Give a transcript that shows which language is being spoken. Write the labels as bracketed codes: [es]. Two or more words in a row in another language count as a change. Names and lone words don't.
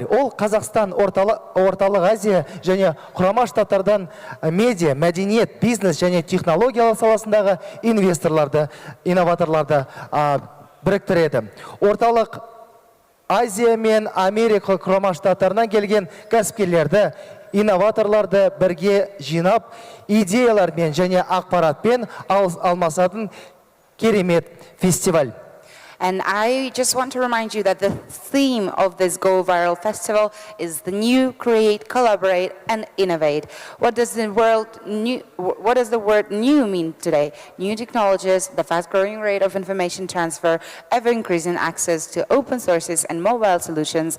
[kk] Ол Қазақстан, Орталық Азия және Құрама Штаттардан медиа, мәдениет, бизнес және технологиялар саласындағы инвесторларды, инноваторларды біріктіреді. Орталық Азия мен Америка Құрама Штаттарынан келген кәсіпкерлерді, инноваторларды бірге жинап, идеялармен және ақпаратпен алмасатын керемет фестиваль. [en] And I just want to remind you that the theme of this Go Viral Festival is the new, create, collaborate, and innovate. What does the word new mean today? New technologies, the fast-growing rate of information transfer, ever-increasing access to open sources and mobile solutions.